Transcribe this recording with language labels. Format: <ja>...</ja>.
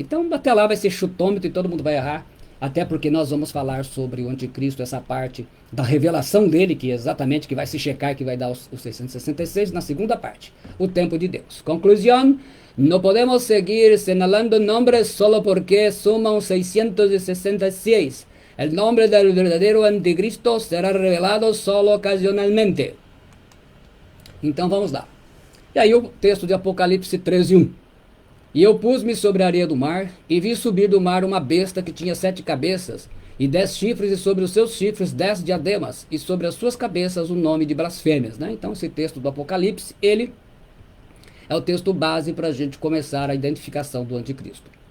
<pt>Então até lá vai ser chutômetro e todo mundo vai errar, até porque nós vamos falar sobre o anticristo, essa parte da revelação dele, que é exatamente que vai se checar, que vai dar os 666 na segunda parte, o tempo de Deus. Conclusão, não podemos seguir</pt> <es>señalando nombres solo</es> <pt>porque somam 666.</pt> <es>El nombre del verdadero anticristo será revelado solo ocasionalmente.</es> <pt>Então vamos lá. E aí o texto de Apocalipse 13:1. E eu pus-me sobre a areia do mar, e vi subir do mar uma besta que tinha 7 cabeças, e 10 chifres, e sobre os seus chifres 10 diademas, e sobre as suas cabeças o nome de blasfêmias, né? Então esse texto do Apocalipse, ele é o texto base para a gente começar a identificação do anticristo.</pt>